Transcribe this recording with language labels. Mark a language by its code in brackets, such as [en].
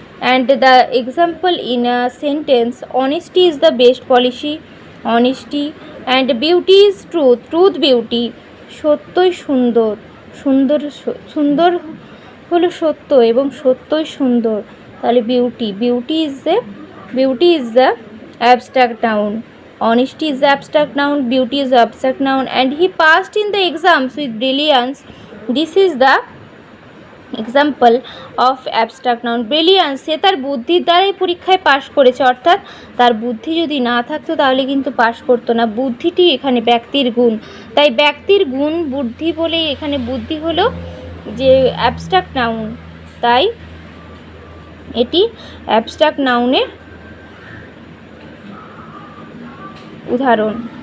[en] And the example in a sentence, honesty is the best policy, honesty, and beauty is truth beauty. [bn] সত্যই সুন্দর, সুন্দর হলো সত্য এবং সত্যই সুন্দর, তাহলে [en] Beauty is the abstract noun. Honesty is the abstract noun, beauty is the abstract noun, and he passed in the exams with brilliance. This is the example of abstract noun brilliance, [bn] সে তার বুদ্ধির দ্বারাই পরীক্ষায় পাশ করেছে, অর্থাৎ তার বুদ্ধি যদি না থাকতো তাহলে কিন্তু পাশ করতো না। বুদ্ধিটি এখানে ব্যক্তির গুণ, তাই ব্যক্তির গুণ বুদ্ধি বলেই এখানে বুদ্ধি হলো যে অ্যাবস্ট্রাক্ট নাউন, তাই এটি অ্যাবস্ট্রাক্ট নাউনের উদাহরণ।